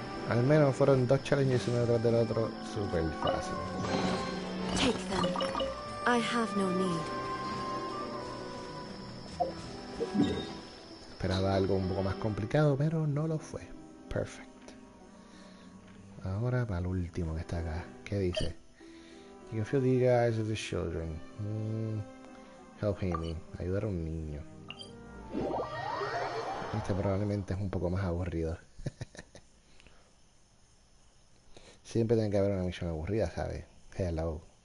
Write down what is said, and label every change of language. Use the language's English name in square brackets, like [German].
[Spanish] Al menos fueron 2 challenges uno detrás del otro, súper fácil. [English] Take them. I have no need. [Spanish] Esperaba algo un poco más complicado, pero no lo fue. Perfect. Ahora para el último que está acá. ¿Qué dice? [English] You can feel the eyes of the children. Help Amy. [Spanish] Ayudar a un niño. Este probablemente es un poco más aburrido. Siempre tiene que haber una misión aburrida, ¿sabes? Hello.